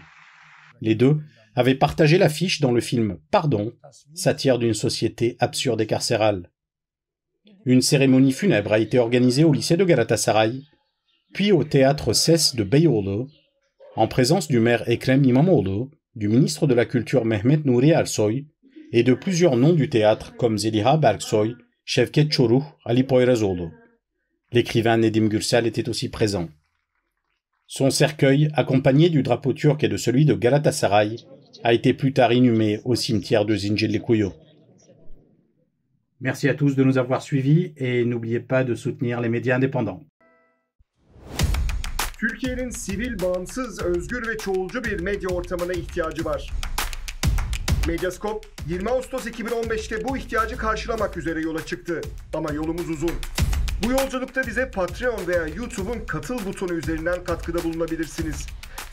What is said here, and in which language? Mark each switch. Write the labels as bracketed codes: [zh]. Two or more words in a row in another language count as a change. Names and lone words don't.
[fr] Les deux avaient partagé l'affiche dans le film Pardon, satire d'une société absurde et carcérale. Une cérémonie funèbre a été organisée au lycée de Galatasaray, puis au théâtre SES de Beyoğlu, en présence du maire Ekrem İmamoğlu, du ministre de la Culture Mehmet Nuri Ersoy, et de plusieurs noms du théâtre comme Zeliha Berksoy, Şevket Çoruh, Ali Poyrazoğlu. L'écrivain Nedim Gürsel était aussi présent. Son cercueil, accompagné du drapeau turc et de celui de Galatasaray, a été plus tard inhumé au cimetière de Zincirlikuyu. Merci à tous de nous avoir suivis et n'oubliez pas de soutenir les médias indépendants. [tr] Türkiye'nin sivil, bağımsız, özgür ve çoğulcu bir medya ortamına ihtiyacı var. Medyascope, 20 Ağustos 2015'te bu ihtiyacı karşılamak üzere yola çıktı. Ama yolumuz uzun. Bu yolculukta bize Patreon veya YouTube'un katıl butonu üzerinden katkıda bulunabilirsiniz.